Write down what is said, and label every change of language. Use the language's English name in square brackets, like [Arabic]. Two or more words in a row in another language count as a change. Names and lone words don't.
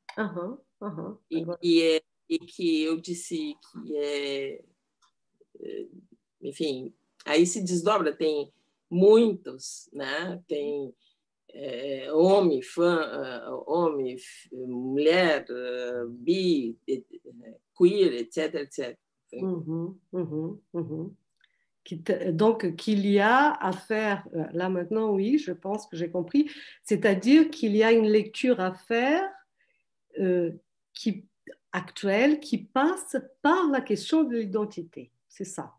[Portuguese] E que eu disse que enfim, aí se desdobra, tem muitos, né? Tem homem, mulher, bi, queer, etc, etc. [French] Donc, qu'il y a à faire, là maintenant, oui, je pense que j'ai compris, c'est-à-dire qu'il y a une lecture à faire actuelle qui passe par la question de l'identité, c'est ça.